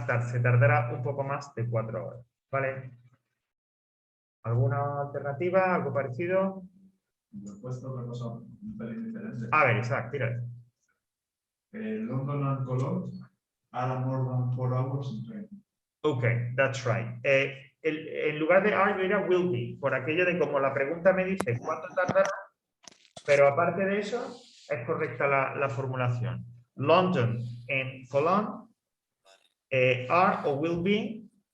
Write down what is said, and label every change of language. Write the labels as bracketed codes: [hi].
[es] Se tardará un poco más de 4 horas. ¿Vale? ¿Alguna alternativa? ¿Algo parecido? Yo he puesto otra cosa un pelín diferente. A ver, Isaac, tira. [en] London and Cologne are more than 4 hours in train. Ok, that's right. [es] En lugar de are, yo diría will be, por aquello de como la pregunta me dice cuánto tardará, pero aparte de eso, es correcta la formulación. [en] London and Cologne are o will be.